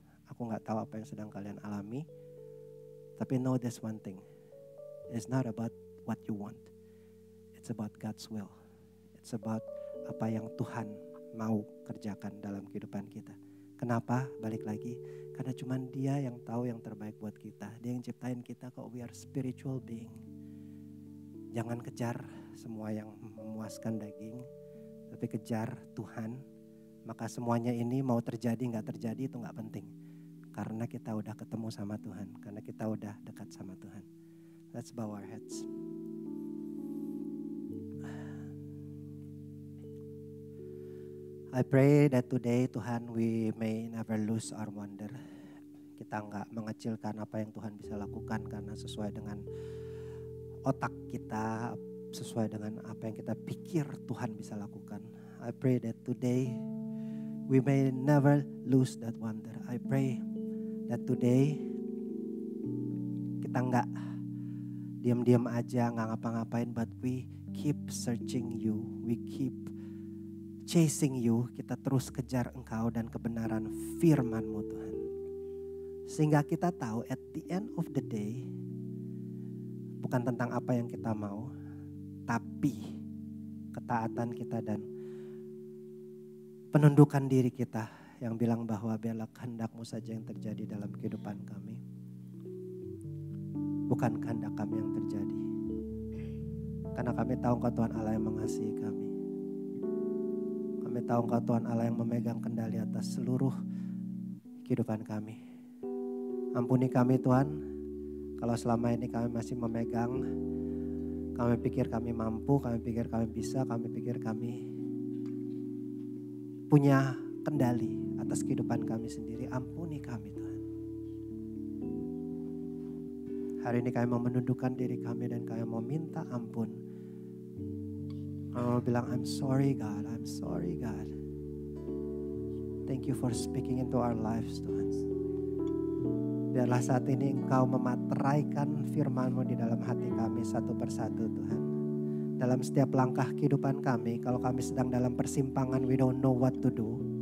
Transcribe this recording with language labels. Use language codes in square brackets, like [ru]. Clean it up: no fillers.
[id] Aku gak tahu apa yang sedang kalian alami. Tapi [en] know this one thing. It's not about what you want. It's about God's will. It's about [id] apa yang Tuhan mau kerjakan dalam kehidupan kita. Kenapa? Balik lagi. Karena cuma Dia yang tahu yang terbaik buat kita. Dia yang ciptain kita kok, [en] we are spiritual being. [id] Jangan kejar semua yang memuaskan daging. Tapi kejar Tuhan. Maka semuanya ini mau terjadi gak terjadi itu gak penting. Karena kita udah ketemu sama Tuhan. Karena kita udah dekat sama Tuhan. [en] Let's bow our heads. I pray that today Tuhan we may never lose our wonder. [id] Kita gak mengecilkan apa yang Tuhan bisa lakukan. Karena sesuai dengan otak kita. Sesuai dengan apa yang kita pikir Tuhan bisa lakukan. [en] I pray that today we may never lose that wonder. I pray that today [id] kita nggak diam-diam aja, nggak ngapa-ngapain, [en] but we keep searching you, we keep chasing you. [id] Kita terus kejar Engkau dan kebenaran firman-Mu Tuhan. Sehingga kita tahu [en] at the end of the day [id] bukan tentang apa yang kita mau, tapi ketaatan kita dan penundukan diri kita yang bilang bahwa biarlah kehendak-Mu saja yang terjadi dalam kehidupan kami. Bukan kehendak kami yang terjadi. Karena kami tahu Engkau Tuhan Allah yang mengasihi kami. Kami tahu Engkau Tuhan Allah yang memegang kendali atas seluruh kehidupan kami. Ampuni kami Tuhan, kalau selama ini kami masih memegang, kami pikir kami mampu, kami pikir kami bisa, kami pikir kami punya kendali atas kehidupan kami sendiri. Ampuni kami Tuhan. Hari ini kami mau menundukkan diri kami dan kami mau minta ampun. Kami mau bilang [en] I'm sorry God, I'm sorry God. Thank you for speaking into our lives Tuhan. [id] Biarlah saat ini Engkau memateraikan firman-Mu di dalam hati kami satu persatu Tuhan. Dalam setiap langkah kehidupan kami, kalau kami sedang dalam persimpangan, [en] we don't know what to do.